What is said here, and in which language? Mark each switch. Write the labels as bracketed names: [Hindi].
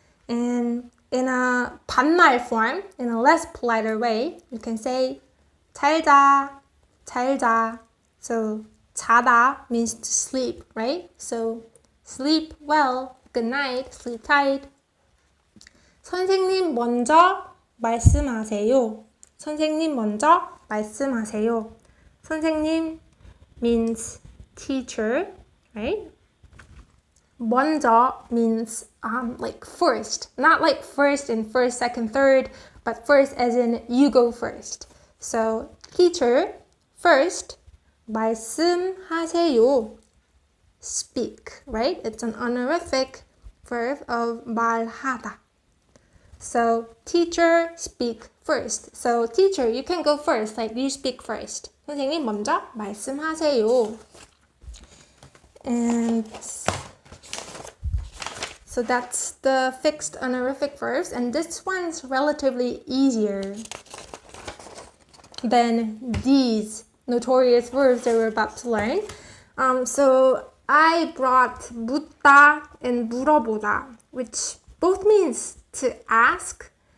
[English] And in a 반말 form, in a less politer way, you can say [Korean] 잘 자, 잘 자. [English] So 자다 means to sleep, right? So sleep well, good night, sleep tight. [Korean] 선생님 먼저 말씀하세요. 선생님 먼저 말씀하세요. [English] 선생님 means teacher, right? 먼저 means like first, not like first in first, second, third, but first as in you go first. So teacher, first, 말씀하세요, speak, right? It's an honorific verb of 말하다. So teacher, speak first. So teacher, you can go first, like you speak first. [Korean] 선생님 먼저 말씀하세요. [English] And so that's the fixed honorific verbs, and this one's relatively easier than these notorious verbs that we're about to learn. So I brought 묻다 and 물어보다, which both means to ask.